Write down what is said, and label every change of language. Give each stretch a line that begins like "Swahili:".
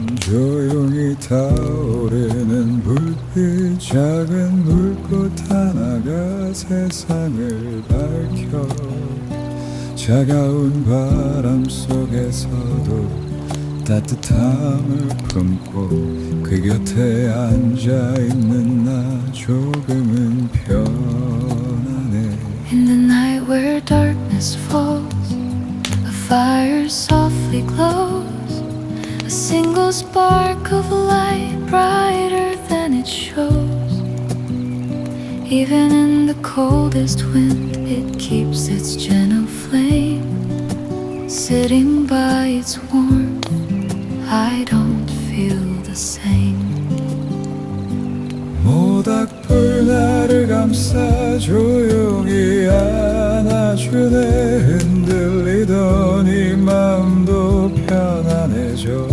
Korean: 조용히 타오르는 불빛, 작은 불꽃 하나가 세상을 밝혀. 차가운 바람 속에서도 따뜻함을 품고 그 곁에 앉아있는 나 조금은 편하네.
English: In the night where darkness falls, a fire softly glows, a single spark of light brighter than it shows. Even in the coldest wind, it keeps its gentle flame. Sitting by its warmth, I don't feel the same.
Korean: 모닥불 나를 감싸 조용히 안아주네. 흔들리던 이 마음도 편안해져.